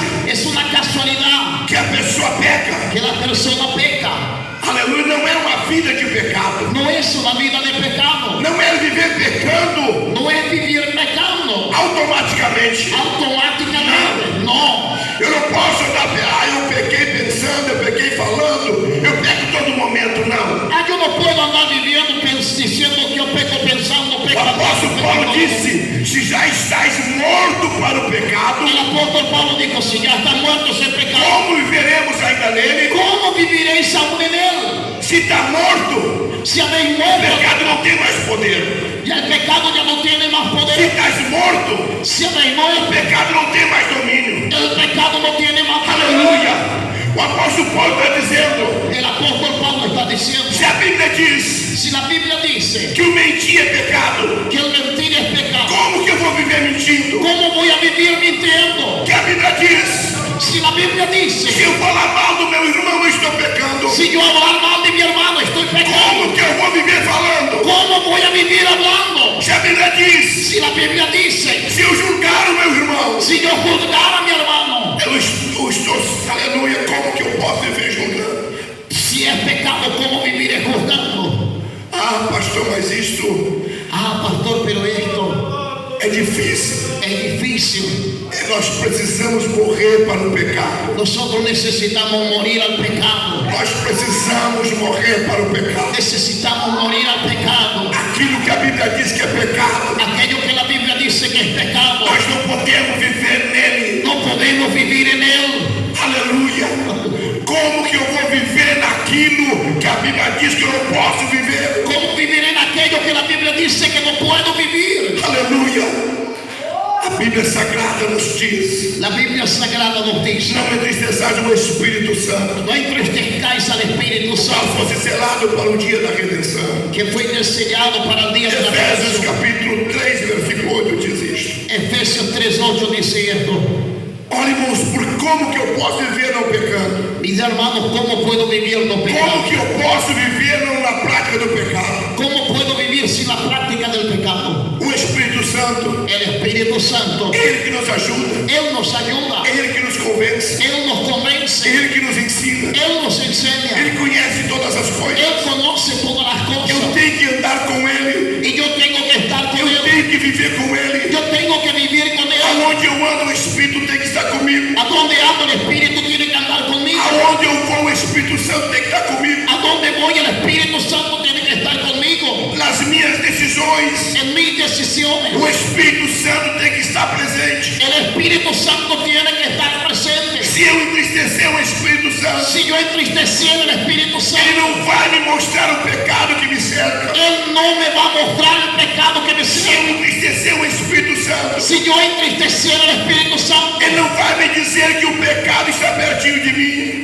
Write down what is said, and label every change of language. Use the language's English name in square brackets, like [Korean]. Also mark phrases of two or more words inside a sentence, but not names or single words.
[Spanish] es una casualidad [Portuguese] que a pessoa peca. [Spanish] que la persona peca. [Portuguese] Aleluia, não é uma vida de pecado. [Spanish] No es una vida de pecado, [Portuguese] Não é viver pecando [Spanish] no es vivir pecando [Portuguese] automaticamente. [Spanish] automáticamente. No, [Portuguese] Eu não posso andar, eu pequei pensando, eu pequei falando, eu peco todo momento, não. [Spanish] yo no puedo andar viviendo diciendo que yo peco pensando, [Portuguese] O [Spanish] peco. [Portuguese] apóstolo Paulo disse: se já estás morto para o pecado, [Spanish] El apóstol Pablo dijo, si ya está muerto ese pecado, [Portuguese] como viveremos ainda nele? [Spanish] ¿cómo viviréis aún en él? [Portuguese] Se está morto, [Spanish] Si habéis [Portuguese] o [Spanish] muerto, [Portuguese] pecado não tem mais poder. [Spanish] ya el pecado ya no tiene más [Portuguese] Se [Spanish] poder. [Portuguese] estás morto, [Spanish] Si habéis [Portuguese] o [Spanish] muerto, [Portuguese] pecado não tem mais domínio. [Spanish] el pecado no tiene más poder. [Portuguese] Aleluia! O apóstolo Paulo está dizendo: [Spanish] El apóstol Pablo está diciendo, [Portuguese] se a Bíblia diz [Spanish] si la Biblia dice [Portuguese] que o mentir é pecado, [Spanish] que el mentir es pecado, [Portuguese] como que eu vou viver mentindo? [Spanish] ¿cómo voy a vivir mintiendo? [Portuguese] Que a Bíblia diz: [Spanish] Si la Biblia dice, [Portuguese] se eu falar mal do meu irmão, eu estou pecando. [Spanish] si yo hablar mal de mi hermano, estoy pecando. [Portuguese] Como que eu vou viver falando? [Spanish] ¿Cómo voy a vivir hablando? [Portuguese] Se a Bíblia diz: [Spanish] Si la Biblia dice, [Portuguese] se eu julgar o meu irmão, [Spanish] si yo juzgar a mi hermano, [Portuguese] eu estou, aleluia, como que eu posso viver julgando? [Spanish] si es pecado, ¿cómo viviré juzgando? [Portuguese] Ah, pastor, mas isto [Spanish] Ah, pastor, pero esto [Portuguese] é difícil. [Spanish] es difícil. [Portuguese] Nós precisamos morrer para o pecado. [Spanish] Nosotros necesitamos morir al pecado. [Portuguese] Nós precisamos morrer para o pecado. [Spanish] Necesitamos morir al pecado. [Portuguese] Aquilo que a Bíblia diz que é pecado, [Spanish] Aquello que la Biblia dice que es pecado, [Portuguese] nós não podemos viver nele. [Spanish] no podemos vivir en él. [Portuguese] Aleluia! Como que eu vou viver naquilo que a Bíblia diz que eu não posso viver? [Spanish] ¿Cómo viviré en aquello que la Biblia dice que no puedo vivir? [Portuguese] Aleluia! A Bíblia Sagrada nos diz: [Spanish] La Biblia Sagrada nos dice, [Portuguese] não entristeçais o Espírito Santo, [Spanish] no entristezcáis al Espíritu [Portuguese] qual [Spanish] Santo, [Portuguese] fosse selado para o dia da redenção. [Spanish] que fue sellado para el día de la [Portuguese] Efésios [Spanish] redención. [Portuguese] capítulo 3, versículo 8 diz isto. [Spanish] Efesios 3:8 dice esto. [Portuguese] Olha, irmãos, por como que eu posso viver não pecando? [Spanish] Mis hermanos, ¿cómo puedo vivir no [Portuguese] Como [Spanish] pecado? [Portuguese] que eu posso viver não na prática do pecado? [Spanish] ¿Cómo puedo vivir sin la práctica del pecado? [Portuguese] O Espírito Santo, [Spanish] El Espíritu Santo, [Portuguese] Ele que nos ajuda, [Spanish] Él nos ayuda, [Portuguese] Ele que nos convence, [Spanish] Él nos convence, [Portuguese] Ele que nos ensina, [Spanish] Él nos enseña, [Portuguese] Ele conhece todas as coisas. [Spanish] Él conoce todas las [Portuguese] Eu [Spanish] cosas [Portuguese] tenho que andar com Ele, [Spanish] y yo tengo que estar con [Portuguese] eu [Spanish] Él, [Portuguese] tenho que viver com Ele. [Spanish] yo tengo que vivir con Él. [Portuguese] Aonde eu ando, o Espírito tem que estar comigo. [Spanish] A donde ando el Espíritu tiene que andar conmigo. [Portuguese] Aonde eu vou, o Espírito Santo tem que estar comigo. [Spanish] A donde voy el Espíritu Santo tiene que estar conmigo. [Portuguese] Nas minhas decisões, [Spanish] En mis decisiones [Portuguese] o Espírito Santo tem que estar presente. [Spanish] el Espíritu Santo tiene que estar presente. [Portuguese] Se eu entristecer o Espírito Santo, [Spanish] Si yo entristeciera el Espíritu [Portuguese] Ele [Spanish] Santo, [Portuguese] não vai me mostrar o pecado que me cerca. [Spanish] Él no me va a mostrar el pecado que me [Portuguese] Se [Spanish] sigue. [Portuguese] eu entristecer o Espírito Santo, [Spanish] Si yo entristeciera el Espíritu Santo, [Portuguese] Ele não vai me dizer que o pecado está pertinho de mim.